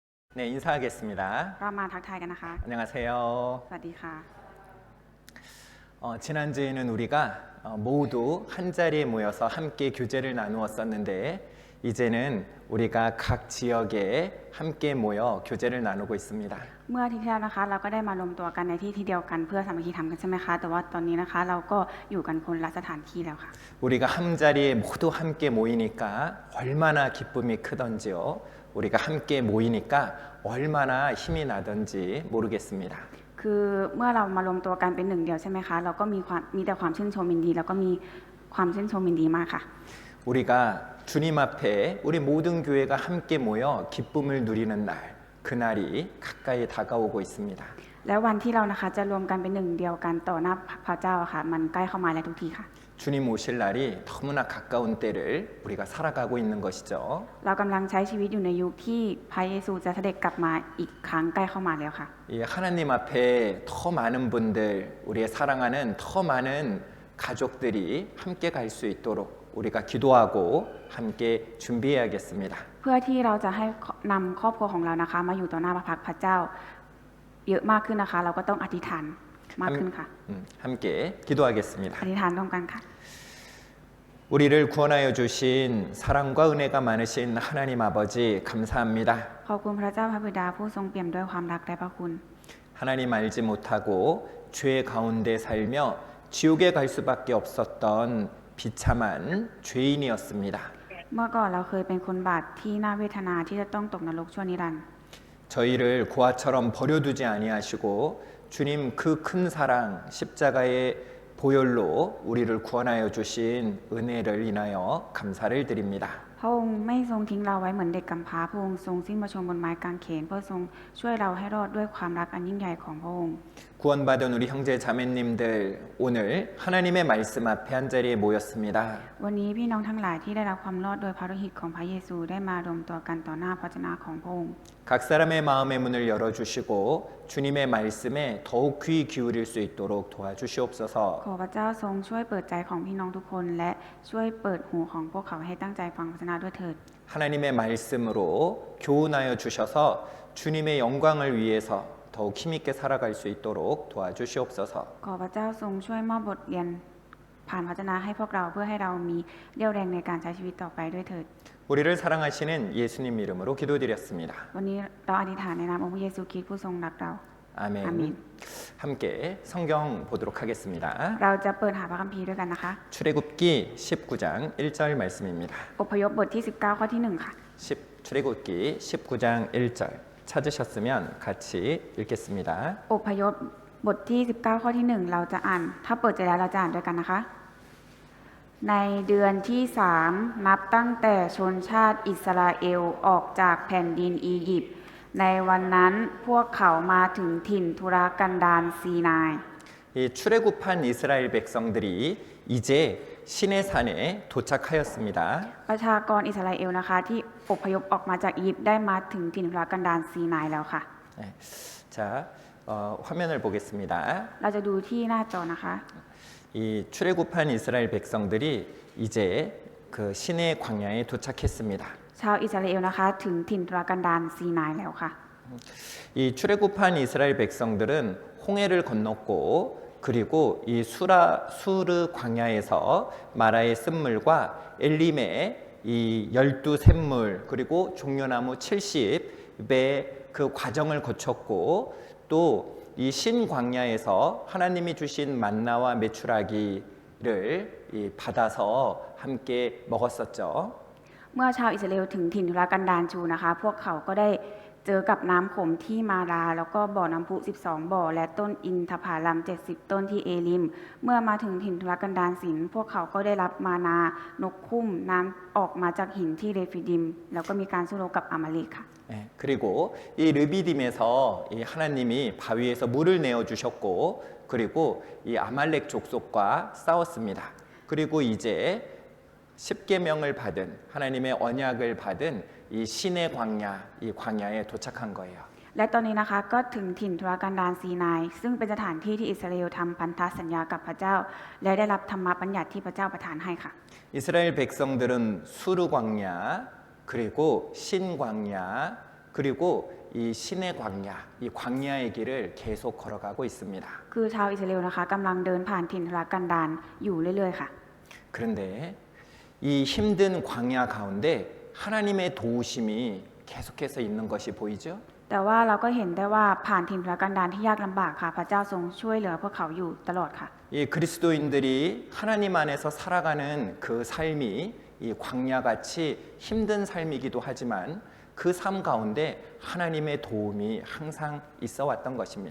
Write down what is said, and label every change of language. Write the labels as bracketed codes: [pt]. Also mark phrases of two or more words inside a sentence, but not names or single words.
[ko] 네, 인사하겠습니다. [th] เรามาทักทายกันนะคะ [ko] 안녕하세요. [th] สวัสดีค่ะ [ko] 지난주에는 우리가 모두 한 자리에 모여서 함께 교제를 나누었었는데 이제는 우리가 각 지역에 함께 모여 교제를 나누고 있습니다. [th] เมื่ออาทิตย์ที่แล้วนะคะเราก็ได้มารวมตัวกันในที่เดียวกันเพื่อสามัคคีธรรมกันใช่ไหมคะแต่ว่าตอนนี้นะคะเราก็อยู่กันคนละสถานที่แล้วค่ะ [ko] 우리가 한 자리에 모두 함께 모이니까 얼마나 기쁨이 크던지요. 우리가 함께 모이니까 얼마나 힘이 나던지 모르겠습니다. [th] คือเมื่อเรามารวมตัวกันเป็นหนึ่งเดียวใช่ไหมคะเราก็มีแต่ความชื่นชมยินดีแล้วก็มีความชื่นชมยินดีมากค่ะ [ko] 우리가 주님 앞에 우리 모든 교회가 함께 모여 기쁨을 누리는 날, 그날이 가까이 다가오고 있습니다. [th] แล้ววันที่เรานะคะจะรวมกันเป็นหนึ่งเดียวกันต่อหน้าพระเจ้าค่ะมันใกล้เข้ามาแล้วทุกทีค่ะ [ko] 주님 오실 날이 너무나 가까운 때를 우리가 살아가고 있는 것이죠. [th] เรากำลังใช้ชีวิตอยู่ในยุคที่พระเยซูจะเสด็จกลับมาอีกครั้งใกล้เข้ามาแล้วค่ะ [ko] 이 하나님 앞에 더 많은 분들, 우리의 사랑하는 더 많은 가족들이 함께 갈 수 있도록 우리가 기도하고 함께 준비해야겠습니다. [th] เพื่อที่เราจะให้นำครอบครัวของเรานะคะมาอยู่ต่อหน้าพระพักตร์พระเจ้าเยอะมากขึ้นนะคะเราก็ต้องอธิษฐานมากขึ้นค่ะ [ko] 함께 기도하겠습니다. [th] อธิษฐานร่วมกันค่ะ [ko] 우리를 구원하여 주신 사랑과 은혜가 많으신 하나님 아버지 감사합니다. [th] ขอบคุณพระเจ้าพระบิดาผู้ทรงเปี่ยมด้วยความรักและพระคุณ [ko] 하나님 알지 못하고 죄 가운데 살며 지옥에 갈 수밖에 없었던 비참한 죄인이었습니다. [th] เมื่อก่อนเราเคยเป็นคนบาปที่น่าเวทนาที่จะต้องตกนรกชั่วนิรันดร์ [ko] 저희를 고아처럼 버려두지 아니하시고 주님 그 큰 사랑 십자가의 보혈로 우리를 구원하여 주신 은혜를 인하여 감사를 드립니다. [th] พระองค์ไม่ทรงทิ้งเราไว้เหมือนเด็กกำพร้าพระองค์ทรงสิ้นพระชนม์บนไม้กางเขนเพื่อทรงช่วยเราให้รอดด้วยความรักอันยิ่งใหญ่ของพระองค์ [ko] 구원받은 우리 형제 자매님들 오늘 하나님의 말씀 앞에 한 자리에 모였습니다. [th] วันนี้พี่น้องทั้งหลายที่ได้รับความรอดโดยพระโลหิตของพระเยซูได้มารวมตัวกันต่อหน้าพระเจ้าของพระองค์ [ko] 각 사람의 마음의 문을 열어주시고 주님의 말씀에 더욱 귀 기울일 수 있도록 도와주시옵소서. [th] ขอพระเจ้าทรงช่วยเปิดใจของพี่น้องทุกคนและช่วยเปิดหูของพวกเขาให้ตั้งใจฟังพระวจนะด้วยเถิด [ko] 하나님의 말씀으로 교훈하여 주셔서 주님의 영광을 위해서 더욱 힘있게 살아갈 수 있도록 도와주시옵소서. [th] ขอพระเจ้าทรงช่วยมอบบทเรียนผ่านพระวจนะให้พวกเราเพื่อให้เรามีเรี่ยวแรงในการใช้ชีวิตต่อไปด้วยเถิด [ko] 우리를 사랑하시는 예수님 이름으로 기도드렸습니다. [th] วันนี้เราอธิษฐานในนามองค์พระเยซูคริสต์ผู้ทรงรักเรา [ko] 아멘. 아멘. 함께 성경 보도록 하겠습니다. [th] เราจะเปิดหาพระคัมภีร์ด้วยกันนะคะ [ko] 출애굽기 19장 1절 말씀입니다. [th] อพยพบทที่19ข้อที่1ค่ะ [ko] 출애굽기 19장 1절 찾으셨으면 같이 읽겠습니다. [th] อพยพบทที่19ข้อที่1เราจะอ่านถ้าเปิดใจแล้วเราจะอ่านด้วยกันนะคะในเดือนที่3นับตั้งแต่ชนชาติอิสราเอลออกจากแผ่นดินอียิปต์ในวันนั้นพวกเขามาถึงถิ่นทุรกันดารซีนาย [ko] 이 출애굽한 이스라엘 백성들이 이제 시내산에 도착하였습니다. [th] ประชากรอิสราเอลนะคะที่อพยพออกมาจากอียิปต์ได้มาถึงถิ่นทุรกันดารซีนายแล้วค่ะ [ko] 네. 자, 화면을 보겠습니다. [th] เราจะดูที่หน้าจอนะคะ [ko] 이 출애굽한 이스라엘 백성들이 이제 그 시내 광야에 도착했습니다. [th] ชาวอิสราเอลนะคะถึงถิ่นทุรกันดารซีนายแล้วค่ะ [ko] 이 출애굽한 이스라엘 백성들은 홍해를 건넜고 그리고 이 수르 광야에서 마라의 쓴물과 엘림의 이 12샘물 그리고 종려나무 70의 그 과정을 거쳤고 또 이 신광야에서 하나님이 주신 만나와 메추라기를 받아서 함께 먹었었죠. [th] เมื่อชาวอิสราเอลถึงถิ่นทุรกันดารชูนะคะพวกเขาก็ได้เจอกับน้ำขมที่มาราแล้วก็บ่อน้ำพุ12บ่อและต้นอินทผลัม70ต้นที่เอลิมเมื่อมาถึงถิ่นทุรกันดารสินพวกเขาก็ได้รับมานานกคุ้มน้ำออกมาจากหินที่เรฟิดิมแล้วก็มีการสู้รบกับอามาเลกค่ะ [ko] 네, 그리고 이 르비딤에서 이 하나님이 바위에서 물을 내어 주셨고 그리고 이 아말렉 족속과 싸웠습니다. 그리고 이제 십계명을 받은 하나님의 언약을 받은 이 신의 광야, 이 광야에 도착한 거예요. [th] และตอนนี้นะคะก็ถึงถิ่นทุรกันดารซีนายซึ่งเป็นสถานที่ที่อิสราเอลทำพันธสัญญากับพระเจ้าและได้รับธรรมบัญญัติที่พระเจ้าประทานให้ค่ะ [ko] 이스라엘 백성들은 수르 광야 그리고 신 광야 그리고 이 신의 광야, 이 광야의 길을 계속 걸어가고 있습니다. [th] คือชาวอิสราเอลนะคะกำลังเดินผ่านถิ่นทุรกันดารอยู่เรื่อยๆค่ะ [ko] 그런데 이 힘든 광야 가운데 하나님의 도우심이 계속해서 있는 것이 보이죠? [th] แต่ว่าเราก็เห็นได้ว่าผ่านถิ่นทุรกันดารที่ยากลำบากค่ะ พระเจ้าทรงช่วยเหลือพวกเขาอยู่ตลอดค่ะ [ko] 이 그리스도인들이 하나님 안에서 살아가는 그 삶이 이 광야같이 힘든 삶이기도 하지만 그 삶 가운데 하나님의 도움이 항상 있어 왔던 것입니다.